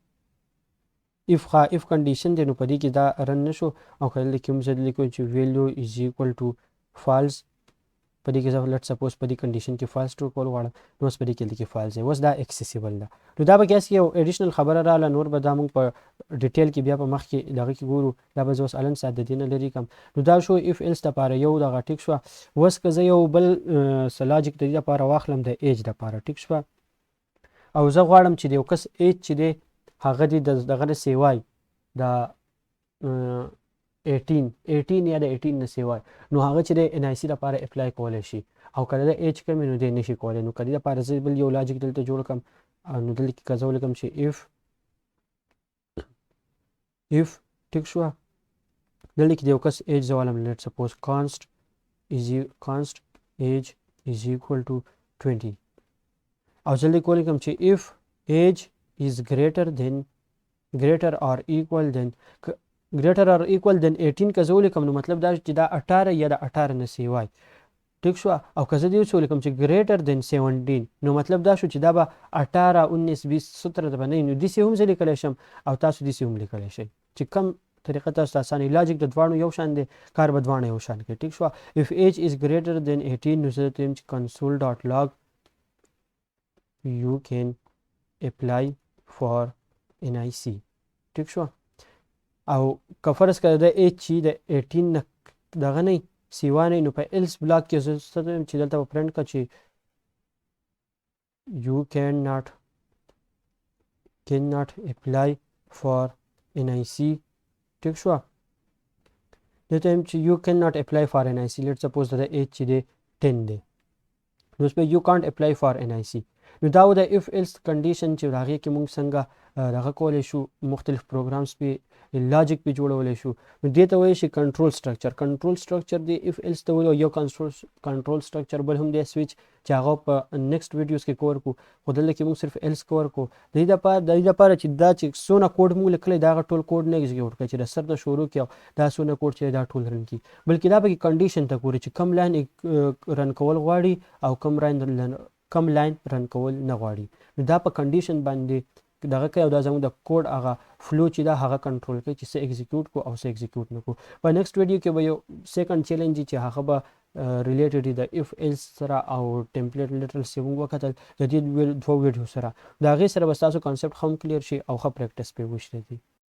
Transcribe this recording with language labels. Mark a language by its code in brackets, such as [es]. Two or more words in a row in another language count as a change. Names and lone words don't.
[ps] if کنډیشن دی نو په دې کې دا رن نه شو او که دلته کې هم زه لیکم چې [en] value is equal to false [ps] په دې کې زه [en] let suppose [ps] په دې کنډیشن کې [en] false true [ps] کول غواړم نو اوس په دې کې دلته کې فالس دی اوس دا اکسیسیبل ده نو دا به کیس کې یو ایډیشنل خبره راغله نور به دا موږ په ډیټیل کې بیا په مخ کې دغه کې ګورو دا به زه اوس الن ساعت د دې نه لرې کړم نو دا شو [en] if else [ps] دپاره یو دغه ټیک شوه اوس که زه یو بل څه لاجیک د دې دپاره واخلم د ایج دپاره ټیک شوه او زه غواړم چې د یو کس ایج چې دی هغه دې دغه نه سیوای د 18 یا د 18 نه سیوای نو هغه چې د NIC لپاره اپلای کولی شي او که د ایج کم نو دی نشي کولی نو که دې لپاره زه بل یو لاجیک دلته جوړ کړم نو دلته کې که زه ولیکم چې if ټیک شوه دلته کې د یو کس ایج زه والم [en] let suppose const age is equal to 20 [ps] او جلدی کولی کوم چې [en] if age is greater or equal than 18 [ps] که زه ولیکم نو مطلب دا چې دا 18 یا د 18 نه سیوای ټیک شو او که زه دې اوس ولیکم چې [en] greater than 17 [ps] نو مطلب دا شو چې دا به 18 19 20 17 ته به نه نو داسې هم زه لیکلی شم او تاسو داسې هم لیکلی شئ چې کم طریقه تاسو ته اسانه لاجیک د دواړو یو شان دی کار به دواړه یو شان کوي ټیک شو [en] if age is greater than 18 [ps] نو زه ته چې console.log [en] you can apply for NIC [ps] ټیک شو او که فرض کړه د ایج چې د 18 نه دغه نه سیوا نه نو په ایلس بلاک کې زه څه وایم چې دلته به پرنټ کړه چې [en] you cannot apply for NIC [ps] ټیک شو دلته وایم چې [en] you cannot apply for NIC let's suppose [ps] د ایج چې دی 10 دی نو اوس به [en] you can't apply for NIC [ps] نو دا و د [en] if else condition [ps] چې هغې کې موږ څنګه دغه کولی شو مختلف پروګرامز پې لاجیک پې جوړولی شو نو دې ته وایي شي [en] control structure [ps] دی if else ته وایي یو [en] control structure [ps] بل هم دی سویچ چې هغه په [en] next videos [ps] کې کور کړو خو دلته کې موږ صرف else کور کړو د دې دپاره چې دا چې څونه کوډ موږ لیکلی دا هغه ټول کوډ نه ایګزیکیوټ کړي چې د سر نه شروع کړي او دا څونه کوډ چې دا ټول رن کړي بلکې دا پکې کنډیشن ته ګوري چې کم لاین رن کول غواړي او کم لاین رن کول نه غواړي نو دا په کنډیشن باندې دغه کوي او دا زموږ د کوډ هغه فلو چې دا هغه کنټرول کوي چې څه ایګزیکیوټ کو او څه ایګزیکیوټ نه کو په [en] next video [ps] کې به یو [en] second challenge [ps] چې هغه به ریلیټډ د [en] if else [ps] سره او [en] template literal [ps] چې موږ وکتل د دې دوه ویډیو سره د هغې سره به ستاسو کانسپټ هم کلیر شي او ښه پریکټس پې وشي